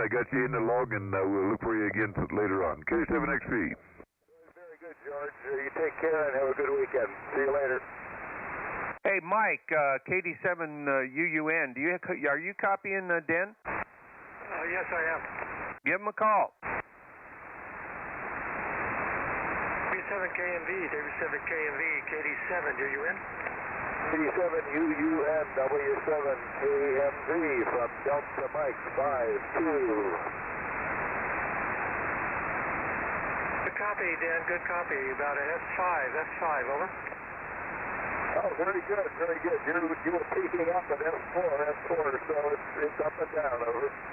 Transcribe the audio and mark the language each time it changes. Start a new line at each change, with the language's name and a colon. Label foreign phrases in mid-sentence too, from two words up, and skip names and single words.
English: I got you in the log, and we'll look for you again later on. K7XP. Very good, George. You take care and have a good weekend. See you later. Hey, Mike, KD7UUN, are you copying Den? Yes, I am. Give him a call. W7KMV, W7KMV, KD7, UUN? KD7UUN, W7KMV from Delta Mike 52. Good copy, Dan, good copy. About an S5, over. Oh, very good, very good. You were peaking up at S4, so it's up and down, over.